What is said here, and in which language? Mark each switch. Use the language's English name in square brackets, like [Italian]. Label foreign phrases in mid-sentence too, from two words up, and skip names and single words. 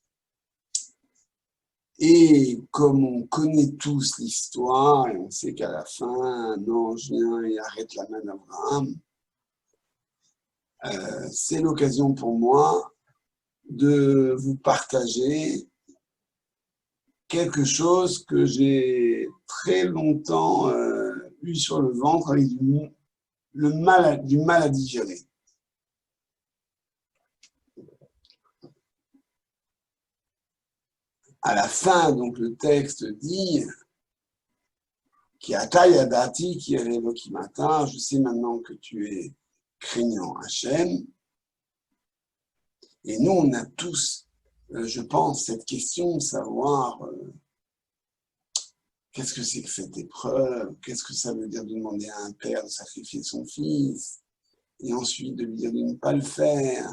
[French] Et comme on connaît tous l'histoire, et on sait qu'à la fin, un ange vient et arrête la main d'Abraham, c'est l'occasion pour moi de vous partager quelque chose que j'ai très longtemps eu sur le ventre avec du mal à digérer. À la fin, donc, le texte dit [Hebrew] כי עתה ידעתי כי אלוהים אתה, [French] je sais maintenant que tu es craignant Hachem. Et nous, on a tous, je pense, cette question de savoir qu'est-ce que c'est que cette épreuve, qu'est-ce que ça veut dire de demander à un père de sacrifier son fils, et ensuite de lui dire de ne pas le faire.